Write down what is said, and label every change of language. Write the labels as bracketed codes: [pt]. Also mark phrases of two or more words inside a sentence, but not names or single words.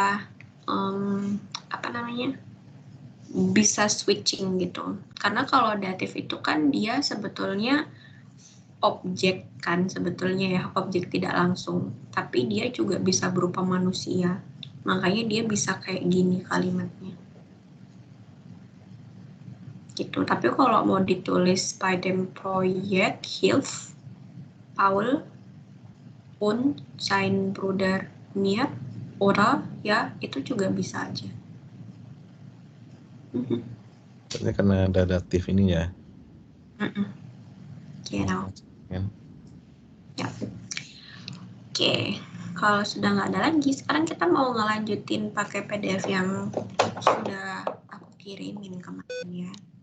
[id] bisa switching gitu, karena kalau datif itu kan dia sebetulnya objek kan sebetulnya ya, objek tidak langsung, tapi dia juga bisa berupa manusia, makanya dia bisa kayak gini kalimatnya gitu. Tapi kalau mau ditulis [de] bei dem Projekt hilft Paul und sein Bruder mir [id] oder ya itu juga bisa aja. Ini karena ada datif ini ya. Genau. Kan? Ya. Oke, kalau sudah nggak ada lagi, sekarang kita mau ngelanjutin pakai PDF yang sudah aku kirimin kemarin ya.